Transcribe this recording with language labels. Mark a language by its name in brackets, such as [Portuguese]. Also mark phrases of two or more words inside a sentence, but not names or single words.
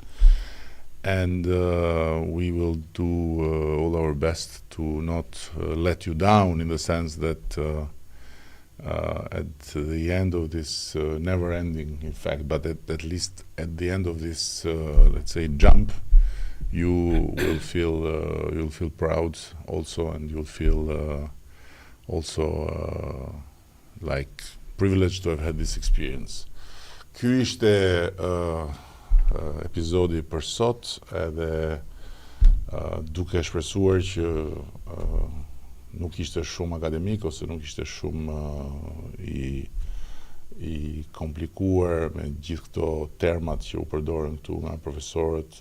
[English] And we will do all our best to not let you down, in the sense that at the end of this never-ending, in fact, but at least at the end of this, let's say, jump, you will feel you'll feel proud also, and you'll feel also like privileged to have had this experience. [Albanian] Ky ishte episodi për sot, edhe duke shpresuar që nuk ishte shumë akademik ose nuk ishte shumë i komplikuar me gjithë këto termat që u përdoren këtu nga profesorët.